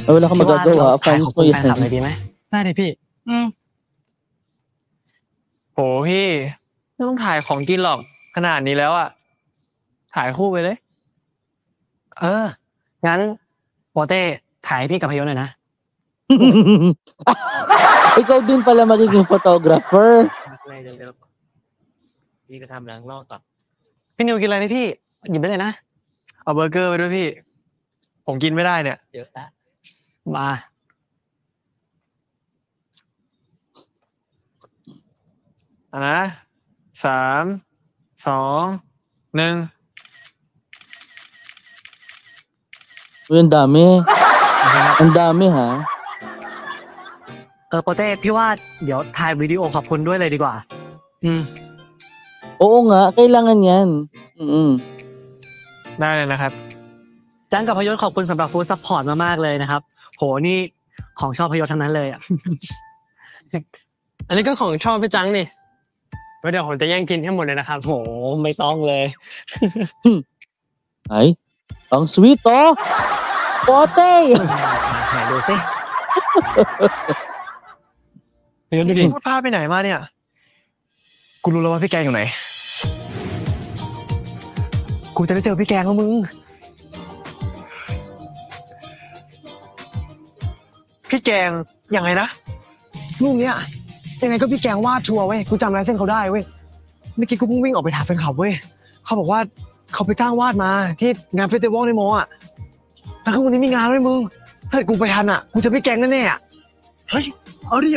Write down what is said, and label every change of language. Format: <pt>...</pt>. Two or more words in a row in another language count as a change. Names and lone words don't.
<th>แล้วเขามากระโดด แฟนคลับเลยดีไหม ได้ดิพี่ โหพี่ไม่ต้องถ่ายของกินหรอกขนาดนี้แล้วอ่ะถ่ายคู่ไปเลย งั้นโปเต้ถ่ายให้พี่กับพยศหน่อยนะ</th> <tl>Ikaw din pala magiging photographer</tl> <th>พี่ก็ทำหลังนอกต่อ พี่นิวกินอะไรนี่พี่หยิบได้เลยนะเอาเบอร์เกอร์ไปด้วยพี่ผมกินไม่ได้เนี่ย เดี๋ยวซะ มานะ3, 2, 1</th> <tl>Ang dami ha</tl> <th>โปเต้พี่ว่าเดี๋ยวถ่ายวิดีโอขอบคุณด้วยเลยดีกว่า</th> <tl>Oo nga, kailangan yan.</tl> <th>ได้เลยนะครับ จังกับพยศขอบคุณสำหรับ</th> <en>food support</en> <th>มากๆเลยนะครับโหนี่ของชอบพยศทั้งนั้นเลยอ่ะ อันนี้ก็ของชอบพี่จังนี่ไว้เดี๋ยวผมจะแย่งกินให้หมดเลยนะครับ โหไม่ต้องเลย</th> <tl>ไหน ang sweet oh pote</tl> <th>ไหนดูสิ เดี๋ยวดูดิ พูดพาไปไหนมาเนี่ย กูรู้แล้วว่าพี่แกงอยู่ไหน กูจะได้เจอพี่แกงแล้วมึง พี่แกงยังไงนะรูปเนี้ยยังไงก็พี่แกงวาดชัวร์เว้ย กูจำลายเส้นเขาได้เว้ย เมื่อกี้กูเพิ่งวิ่งออกไปถามแฟนคลับเว้ย เขาบอกว่าเขาไปจ้างวาดมาที่งานเฟสติวัลในมออ่ะแล้วคือวันนี้มีงานด้วยมึง ถ้าเกิดกูไปทันอ่ะ กูจะพี่แกงแน่ๆอ่ะ เฮ้ย เอาดิ</th>